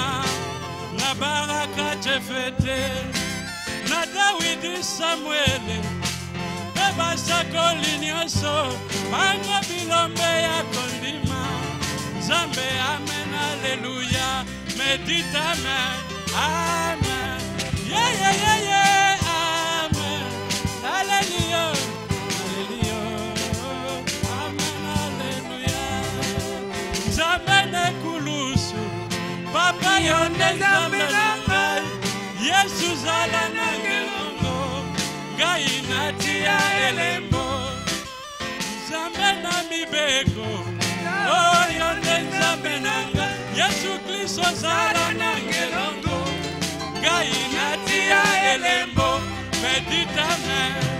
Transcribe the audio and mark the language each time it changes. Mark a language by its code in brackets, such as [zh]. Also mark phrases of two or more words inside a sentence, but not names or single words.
[ln] Na baraka Jefete. Na Dawidi Samuele. Beba sakoli nyonso. Bango bilombe ya kondima. Zambe amen, hallelujah. Medita amen, amen. [en] Yeah, yeah, yeah, yeah, [ln] amen. Hallelujah, hallelujah. Amen, hallelujah. nzambe na ngai Yesu zala na ngelongo ngai natia elembo nzambe na mibeko oyo nde nzambe na ngai Yesu Kristo zala na ngelongo ngai natia elembo medita amen